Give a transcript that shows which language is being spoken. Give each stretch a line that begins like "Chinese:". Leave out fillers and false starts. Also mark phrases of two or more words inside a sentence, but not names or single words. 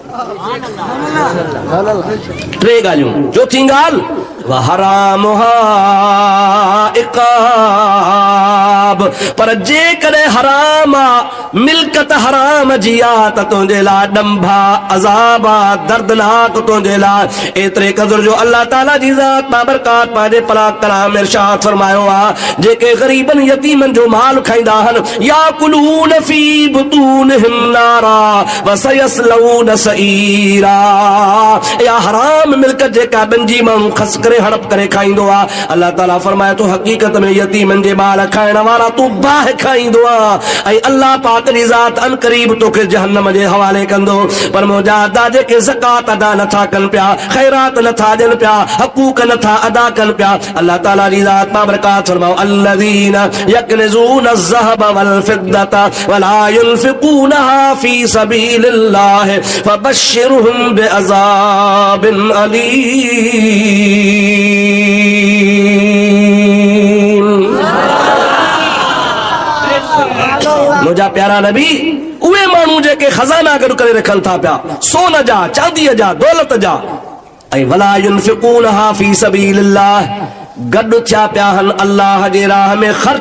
Sindhi: 3 ॻाल्हियूं चौथी ॻाल्हि
Arabic: وحرامها عقاب
Sindhi: पर जेकॾहिं हराम मिल्कत हराम जी आहे त तुंहिंजे लाइ ॾंभा अज़ाब दर्दनाक तुंहिंजे लाइ एतिरे क़दुर जो अल्लाह ताला जी ज़ात बाबरकात पंहिंजे पाक कलाम में इरशाद फरमायो आहे जेके ग़रीबनि यतीमनि जो माल खाईंदा आहिनि
Arabic: يأكلون في بطونهم نارا وسيصلون سعيرا
Sindhi: या हराम मिल्कत जेका ॿिनि जी माण्हू खस करे हड़प करे खाईंदो आहे अल्लाह ताला फरमाए थो हक़ीक़त में यतीमनि जे माल खाइण वारा तूं बाहि खाईंदो आहे ऐं अल्लाह पाक जी ज़ात अन क़रीब तोखे जहन्नम जे हवाले कंदो पर मुंहिंजा अदा जेके ज़कात अदा नथा कनि पिया ख़ैरात नथा ॾियनि पिया हक़ूक़ नथा अदा कनि पिया अल्लाह ताला जी ज़ात बाबरकात फरमाओ
Arabic: الذين يكنزون الذهب والفضة ولا ينفقونها في سبيل الله فبشرهم بعذاب أليم
Sindhi: मुझा प्यारा नबी उहे माण्हू जेके खजाना गॾु करे रखनि था पिया सोन जा चांदीअ जा दौलत जा ऐं
Arabic: ولا ينفقونها في سبيل الله
Sindhi: गॾु थिया पिया आहिनि अल्लाह जे राह में ख़र्च